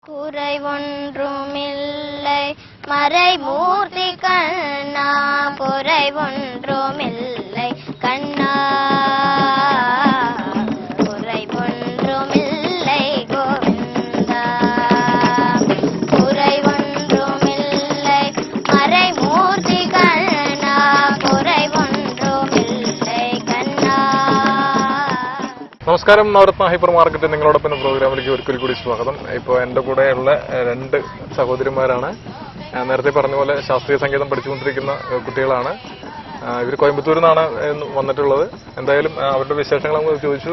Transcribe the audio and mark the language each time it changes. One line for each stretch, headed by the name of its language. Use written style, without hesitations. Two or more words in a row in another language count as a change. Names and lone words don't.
Tamil: குறை ஒன்றுமில்லை மறைமூர்த்தி கண்ணா, குறை ஒன்றுமில்லை கண்ணா, குறை ஒன்றுமில்லை கோவிந்தா, குறை ஒன்றுமில்லை மறைமூர்த்தி கண்ணா, குறை ஒன்றுமில்லை கண்ணா.
Malayalam: നമസ്കാരം. നവരത്ന ഹൈപ്പർ മാർക്കറ്റ് നിങ്ങളോടൊപ്പം പ്രോഗ്രാമിലേക്ക് ഒരിക്കൽ കൂടി സ്വാഗതം. ഇപ്പോൾ എൻ്റെ കൂടെയുള്ള രണ്ട് സഹോദരിമാരാണ്. നേരത്തെ പറഞ്ഞ പോലെ ശാസ്ത്രീയ സംഗീതം പഠിച്ചുകൊണ്ടിരിക്കുന്ന കുട്ടികളാണ്. ഇവർ കോയമ്പത്തൂരിൽ നിന്നാണ് വന്നിട്ടുള്ളത്. എന്തായാലും അവരുടെ വിശേഷങ്ങൾ നമ്മൾ ചോദിച്ചു.